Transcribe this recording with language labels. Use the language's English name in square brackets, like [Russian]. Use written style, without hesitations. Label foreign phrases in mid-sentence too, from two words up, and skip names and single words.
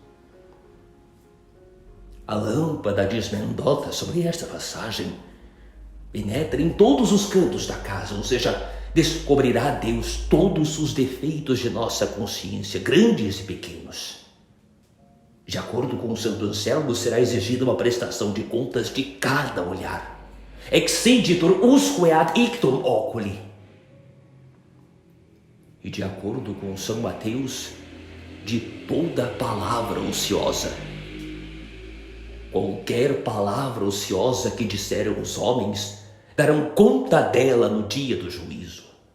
[Portuguese] A lâmpada diz Mendonça sobre esta passagem, penetra em todos os cantos da casa, ou seja, descobrirá a Deus todos os defeitos de nossa consciência, grandes e pequenos. De acordo com o Santo Anselmo, será exigida uma prestação de contas de cada olhar. [Latin] Exigitur usque ad ictum oculi. [Portuguese] E de acordo com São Mateus, de toda palavra ociosa. Qualquer palavra ociosa que disseram os homens, darão conta dela no dia do juízo.